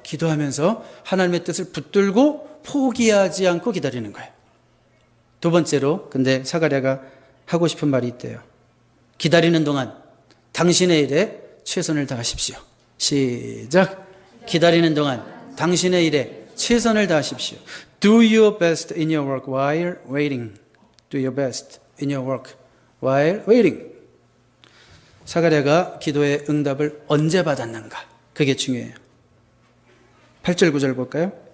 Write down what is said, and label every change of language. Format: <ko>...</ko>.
<ko>기도하면서 하나님의 뜻을 붙들고 포기하지 않고 기다리는 거예요. 두 번째로 근데 사가랴가 하고 싶은 말이 있대요. 기다리는 동안 당신의 일에 최선을 다하십시오. 시작. 기다리는 동안 당신의 일에 최선을 다하십시오.</ko> <en>Do your best in your work while waiting. Do your best in your work while waiting.</en> <ko>사가랴가 기도의 응답을 언제 받았는가? 그게 중요해요. 8절 9절 볼까요?</ko>